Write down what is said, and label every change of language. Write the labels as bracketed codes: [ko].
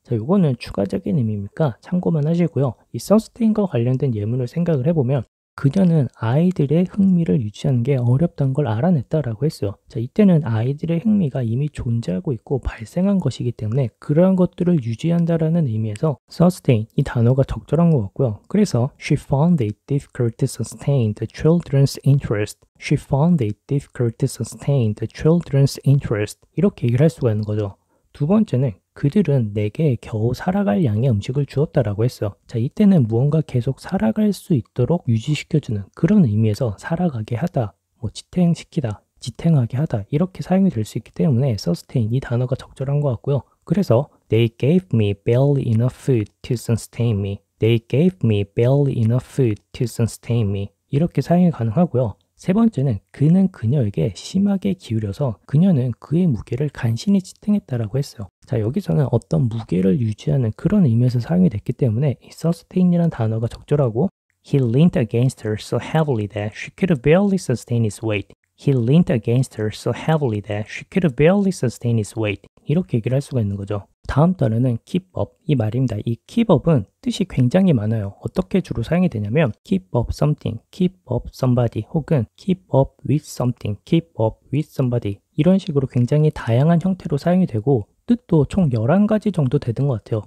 [ko] 요거는 추가적인 의미니까 참고만 하시고요. 이 sustain과 관련된 예문을 생각을 해보면 그녀는 아이들의 흥미를 유지하는 게 어렵다는 걸 알아냈다라고 했어요. 이때는 아이들의 흥미가 이미 존재하고 있고 발생한 것이기 때문에 그러한 것들을 유지한다라는 의미에서 sustain 이 단어가 적절한 것 같고요. 그래서 [en] she found it difficult to sustain the children's interest. She found it difficult to sustain the children's interest. [ko] 이렇게 얘기를 할 수가 있는 거죠. 두 번째는 그들은 내게 겨우 살아갈 양의 음식을 주었다라고 했어요. 이때는 무언가 계속 살아갈 수 있도록 유지시켜주는 그런 의미에서 살아가게 하다, 지탱시키다, 지탱하게 하다 이렇게 사용이 될 수 있기 때문에 sustain 이 단어가 적절한 것 같고요. 그래서 [en] They gave me barely enough food to sustain me. They gave me barely enough food to sustain me. [ko] 이렇게 사용이 가능하고요. 세 번째는 그는 그녀에게 심하게 기울여서 그녀는 그의 무게를 간신히 지탱했다라고 했어요. 여기서는 어떤 무게를 유지하는 그런 의미에서 사용이 됐기 때문에 이 sustain이라는 단어가 적절하고 [en] He leaned against her so heavily that she could barely sustain his weight. He leaned against her so heavily that she could barely sustain his weight. [ko] 이렇게 얘기를 할 수가 있는 거죠. 다음 단어는 keep up 이 말입니다. 이 keep up은 뜻이 굉장히 많아요. 어떻게 주로 사용이 되냐면 keep up something, keep up somebody 혹은 keep up with something, keep up with somebody 이런 식으로 굉장히 다양한 형태로 사용이 되고 뜻도 총 11가지 정도 되는 것 같아요.